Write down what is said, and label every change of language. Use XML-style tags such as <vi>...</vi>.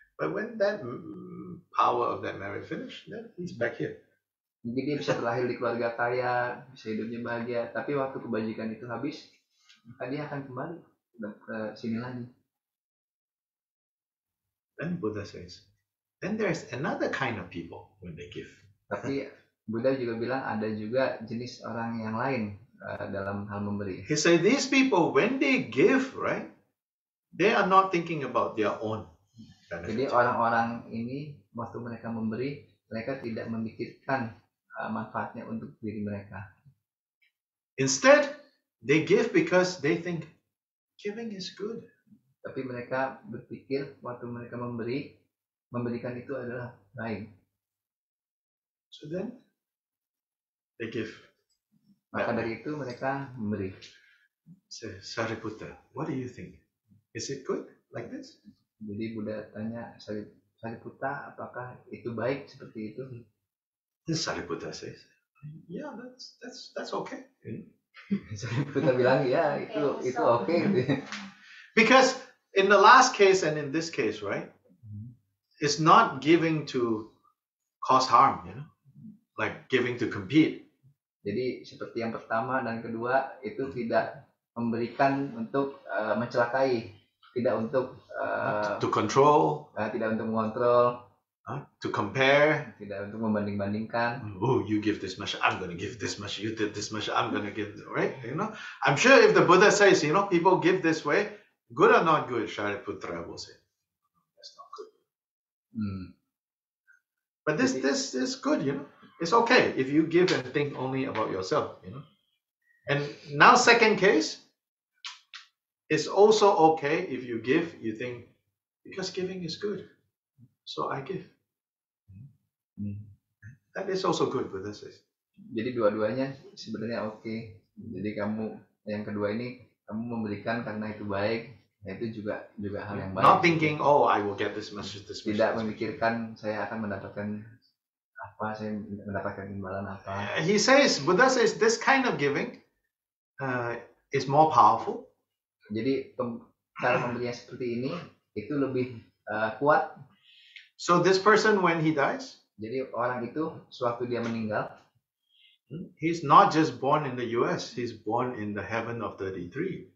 <en>But when that power of that merit finished, then he's back here.</en> <id>Mungkin dia bisa terlahir di keluarga kaya, bisa hidupnya bahagia. Tapi waktu kebajikan itu habis, maka dia akan kembali ke sini lagi.</id> <en>Then Buddha says, then there's another kind of people when they give.</en> <id>Tapi Buddha juga bilang ada juga jenis orang yang lain dalam hal memberi.</id> <en>He said these people when they give, right, they are not thinking about their own benefit.</en> <id>Jadi orang-orang ini waktu mereka memberi, mereka tidak memikirkan manfaatnya untuk diri mereka.</id> <en>Instead, they give because they think giving is good.</en> <id>Tapi mereka berpikir waktu mereka memberikan itu adalah baik.</id> <en>So then they give.</en> <id>Maka dari itu mereka memberi.</id> <en>Sariputta, what do you think? Is it good like this?</en> <id>Jadi Buddha tanya Sariputta, apakah itu baik seperti itu?</id> <en>Sariputta says, yeah, that's okay.</en> <id>Sariputta bilang ya itu oke.</id> <en>Because in the last case and in this case, right, it's not giving to cause harm, like giving to compete.</en> <id>Jadi seperti yang pertama dan kedua itu tidak memberikan untuk mencelakai, tidak untuk</id> <en>to control,</en> <id>tidak untuk mengontrol,</id> <en>to compare,</en> <id>tidak untuk membanding-bandingkan.</id> <en>Oh, you give this much, I'm going to give this much. You did this much, I'm going to give, right? I'm sure if the Buddha says, people give this way, good or not good, Shariputra will say, that's not good. But this is good, It's okay if you give and think only about yourself, And now second case, it's also okay if you give, you think, because giving is good, so I give. That is also good, Buddha says.</en> <id>Jadi dua-duanya sebenarnya oke. Jadi kamu yang kedua ini kamu memberikan karena itu baik, itu juga hal yang baik.</id> <en>Not thinking, oh, I will get this much, this much.</en> <id>Tidak memikirkan saya akan mendapatkan apa, saya mendapatkan imbalan apa.</id> <en>Buddha says this kind of giving is more powerful.</en> <id>Jadi cara memberinya seperti ini itu lebih kuat.</id> <en>So this person when he dies,</en> <id>jadi orang itu sewaktu dia meninggal,</id> <en>he's not just born in the US, he's born in the heaven of 33.</en>